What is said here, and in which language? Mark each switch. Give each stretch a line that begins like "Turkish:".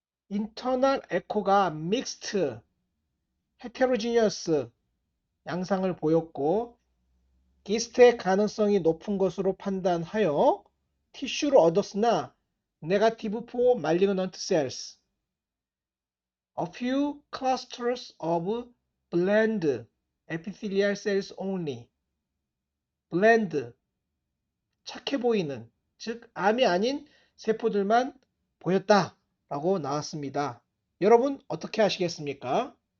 Korean: 인터널 에코가 믹스트, 헤테로지니어스 양상을 보였고 기스트의 가능성이 높은 것으로 판단하여 티슈를 얻었으나 네가티브
English: for malignant cells. A few clusters of bland epithelial cells only.
Korean: bland, 착해 보이는, 즉 암이 아닌 세포들만 보였다라고 나왔습니다. 여러분 어떻게 하시겠습니까?